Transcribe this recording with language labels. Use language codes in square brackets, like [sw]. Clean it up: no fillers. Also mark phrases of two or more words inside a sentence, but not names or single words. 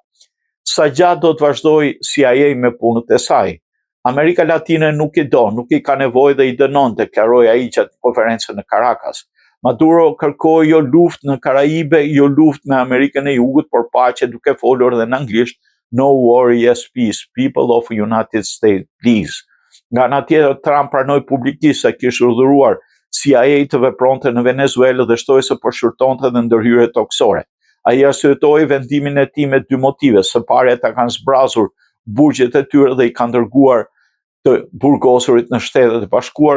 [sq] Sa gjatë do të vazhdoj CIA me punët e saj? Amerika Latine nuk I do, nuk I ka nevojë dhe I dënon, deklaroi ai gjatë konferencës në Caracas. Maduro kërkoi jo luftë në Karaibe, jo luftë me Amerikën e Jugut, por paqe, duke folur edhe në anglisht [en] "No war, yes peace, people of United States, please." [sq] Nga ana tjetër, Trump pranoi publikisht se kishte urdhëruar CIA të vepronte në Venezuelë dhe shtoi se po shqyrtonte dhe ndërhyrje toksore. Ai arsyetoi vendimin e tij me dy motive. Së pari, ata kanë zbrazur burgjet e tyre dhe I kanë dërguar të burgosurit në Shtetet e Bashkuara.